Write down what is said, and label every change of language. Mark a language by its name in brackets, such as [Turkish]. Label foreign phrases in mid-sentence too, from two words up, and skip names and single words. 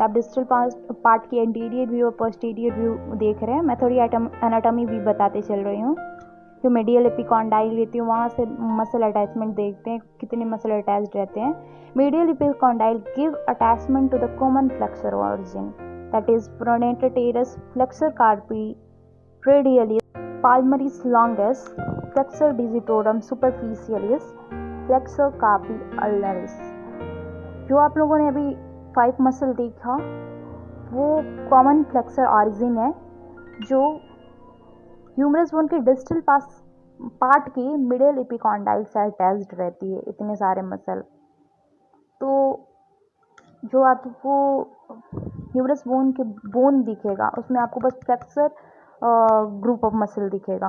[Hindi] आप [English] distal part [Hindi] की [English] anterior view [Hindi] और [English] posterior view [Hindi] देख रहे हैं। मैं थोड़ी एनाटॉमी भी बताते चल रही हूँ। जो [English] medial epicondyle [Hindi] लेती हूँ वहाँ से [English] muscle attachment [Hindi] देखते हैं, कितने [English] muscle attached [Hindi] रहते हैं। [English] medial epicondyle give attachment to the common flexor origin, that is pronator teres, flexor carpi radialis, palmaris longus, flexor digitorum superficialis, flexor carpi ulnaris। [Hindi] जो आप लोगों ने अभी 5 मसल देखा वो [English] common flexor origin [Hindi] है जो [English] humerus bone [Hindi] के [English] distal part [Hindi] के [English] middle epicondyle [Hindi] से अटैच्ड रहती है, इतने सारे मसल। तो जो आपको [English] humerus bone [Hindi] के बोन दिखेगा उसमें आपको बस [English] flexor group of muscle [Hindi] दिखेगा।